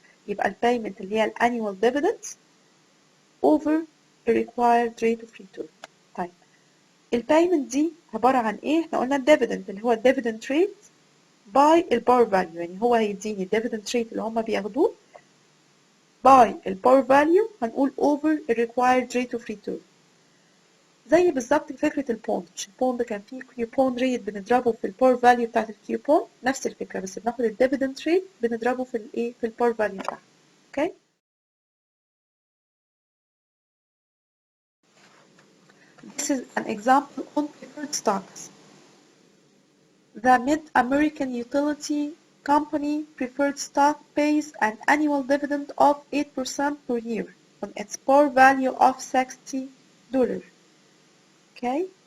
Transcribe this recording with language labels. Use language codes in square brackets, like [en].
[ar] يبقى البيمنت اللي هي [en] الانnual dividends over a required rate of return. [ar] طيب البيمنت دي عبارة عن ايه؟ احنا قلنا الديفيدند اللي هو الديفيدند ريت باي الباور فاليو، يعني هو هيديني الديفيدند ريت اللي هم بياخدوه باي الباور فاليو، هنقول [en] over a required rate of return. [ar] زي بالظبط فكرة البوند، مش البوند كان فيه كيوبون ريت بنضربه في الباور فاليو بتاعت الكيوبون، نفس الفكرة بس بناخد الديفيدند ريت بنضربه في الايه في الباور فاليو بتاعها. اوكي. [en] This is an example on preferred stocks. The Mid-American Utility Company preferred stock pays an annual dividend of 8% per year on its par value of $60. Okay?